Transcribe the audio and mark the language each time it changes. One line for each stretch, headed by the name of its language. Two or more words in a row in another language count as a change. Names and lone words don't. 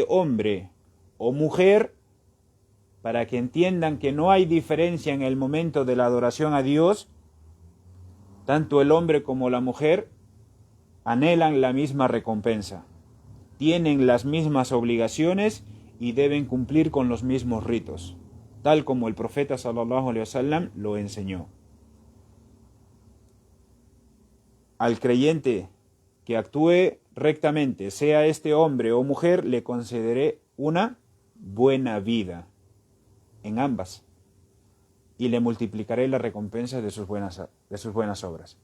Spanish: hombre o mujer, para que entiendan que no hay diferencia en el momento de la adoración a Dios, tanto el hombre como la mujer anhelan la misma recompensa, tienen las mismas obligaciones y deben cumplir con los mismos ritos, tal como el profeta
Arabic: صلى الله عليه وسلم
Spanish: lo enseñó. Al creyente que actúe rectamente, sea este hombre o mujer, le concederé una buena vida en ambas y le multiplicaré la recompensa de sus buenas obras.